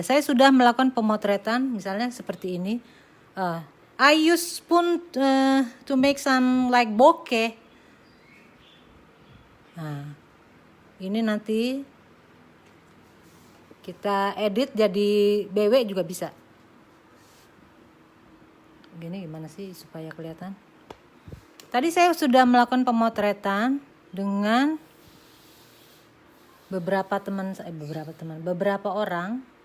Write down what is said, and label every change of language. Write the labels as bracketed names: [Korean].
[Indonesian] Saya sudah melakukan pemotretan misalnya seperti ini. [English] I use spoon to make some like bokeh. [Indonesian] Nah, ini nanti kita edit jadi BW juga bisa. Gini gimana sih supaya kelihatan? Tadi saya sudah melakukan pemotretan dengan beberapa orang.